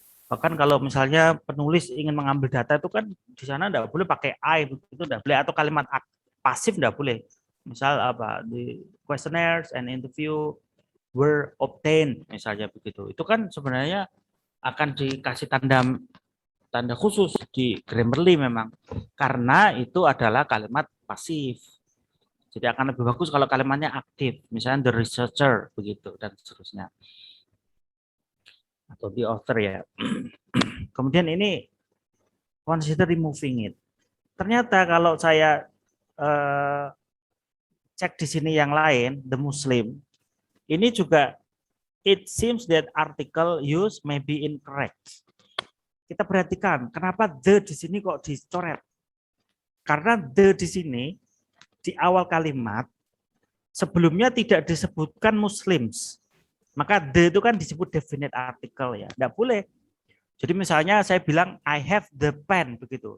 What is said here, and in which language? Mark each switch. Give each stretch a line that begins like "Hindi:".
Indonesian: Bahkan kalau misalnya penulis ingin mengambil data itu kan di sana tidak boleh pakai I, itu tidak boleh, atau kalimat pasif tidak boleh. Misal
English: the questionnaires and interview were obtained
Indonesian: misalnya begitu. Itu kan sebenarnya akan dikasih tanda khusus di Grammarly memang karena itu adalah kalimat pasif. Jadi akan lebih bagus kalau kalimatnya aktif, misalnya
English: the researcher
Indonesian: begitu dan seterusnya. Atau
English: the author
Indonesian: ya. Kemudian ini
English: consider removing it.
Indonesian: Ternyata kalau saya cek di sini yang lain,
English: the Muslim,
Indonesian: ini juga
English: it seems that article use may be incorrect.
Indonesian: Kita perhatikan kenapa the di sini kok dicoret. Karena the di sini di awal kalimat sebelumnya tidak disebutkan Muslims. Maka the itu kan disebut definite article ya. Tidak boleh. Jadi misalnya saya bilang
English: I have the pen
Indonesian: begitu.